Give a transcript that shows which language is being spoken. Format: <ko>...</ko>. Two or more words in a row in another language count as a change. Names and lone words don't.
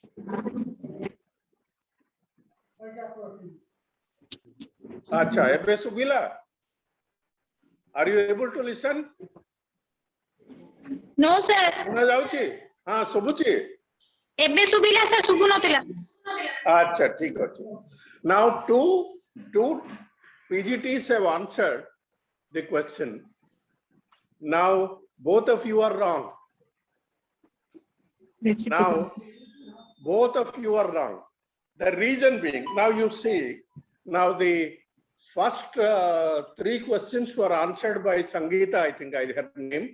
<or>ଆଚ୍ଛା, ଏବେ ଶୁଭିଲା.</or> <en>Are you able to listen? No sir.</en> <or>ଶୁଣା ଯାଉଛି? ହଁ, ଶୁଭୁଛି? ଏବେ ଶୁଭିଲା sir, ଶୁଭୁ ନଥିଲା। Acha, ठीक ଅଛି.</or> <en>Now two PGTs have answered the question. Now both of you are wrong. Now both of you are wrong. The reason being, now you see, now the first three questions were answered by Sangeeta, I think I had her name.</en>